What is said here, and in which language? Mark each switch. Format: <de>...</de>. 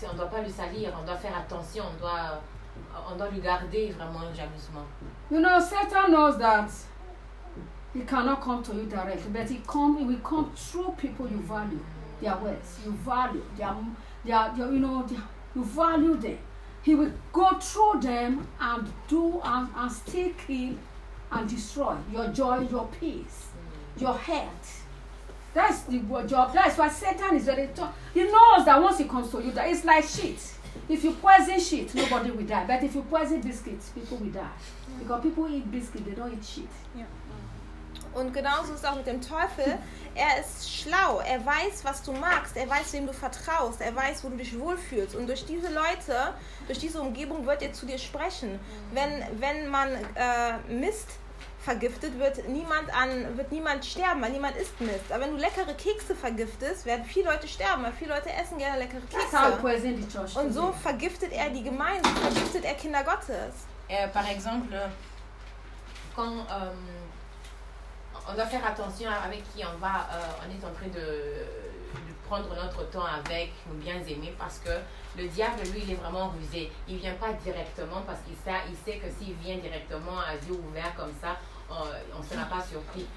<fr>On doit pas le salir, on doit faire attention, on doit le garder vraiment jalousement.</fr> <en>You know, Satan knows that he cannot come to you directly, but he will come through people you value. Their words, you value their, you know, you value them. He will go through them and do and stick in and destroy your joy, your peace, your health. That's the job. That's why Satan is very tough. He knows that once he comes to you, that it's like shit. If you poison shit, nobody will die. But if you poison biscuits, people will die. Because people eat biscuits, they don't eat shit. Yeah.</en> <de>Und genauso ist auch mit dem Teufel. Er ist schlau, er weiß, was du magst, er weiß, wem du vertraust, er weiß, wo du dich wohlfühlst. Und durch diese Leute, durch diese Umgebung wird er zu dir sprechen. Wenn man Mist vergiftet, wird niemand sterben, weil niemand isst Mist. Aber wenn du leckere Kekse vergiftest, werden viele Leute sterben, weil viele Leute essen gerne leckere Kekse. Und so vergiftet er die Gemeinde, vergiftet er Kinder Gottes.</de> <fr>Par exemple, quand on doit faire attention avec qui on va, on est en train de prendre notre temps avec nos bien-aimés, parce que le diable, lui, il est vraiment rusé. Il ne vient pas directement parce qu'il sait que s'il vient directement à yeux ouverts comme ça, on ne sera pas surpris.</fr>